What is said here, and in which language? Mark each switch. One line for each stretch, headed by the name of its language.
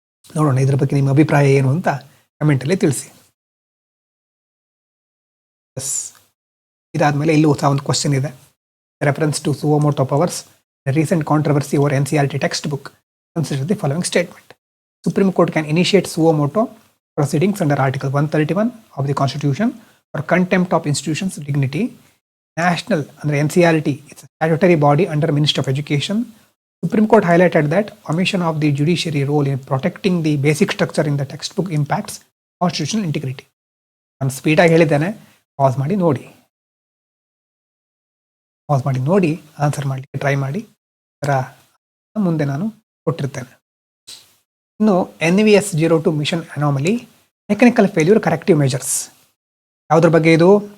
Kannada: ನೋಡೋಣ ಇದ್ರ ಬಗ್ಗೆ ನಿಮ್ಮ ಅಭಿಪ್ರಾಯ ಏನು ಅಂತ ಕಮೆಂಟಲ್ಲಿ ತಿಳಿಸಿ. ಇದಾದಮೇಲೆ ಇಲ್ಲೂ ಸಹ ಒಂದು ಕ್ವಶನ್ ಇದೆ.
English: Reference to suo moto powers, the recent controversy over NCERT text book, consider the following statement. Supreme Court can initiate suo moto proceedings under Article 131 of the Constitution for contempt of institution's dignity. National under NCERT, it's a statutory body under Ministry of Education. Supreme Court highlighted that omission of the judiciary role in protecting the basic structure in the textbook impacts constitutional integrity.
Kannada: ನಾನು ಸ್ಪೀಡಾಗಿ ಹೇಳಿದ್ದೇನೆ, pass ಮಾಡಿ ನೋಡಿ answer ಮಾಡಲಿಕ್ಕೆ try ಮಾಡಿ. ಅದರ ಮುಂದೆ ನಾನು ಕೊಟ್ಟಿರ್ತೇನೆ. ಇನ್ನು
English: NVS 02 mission anomaly, mechanical failure corrective measures.
Kannada: ಯಾವುದ್ರ ಬಗ್ಗೆ ಇದು?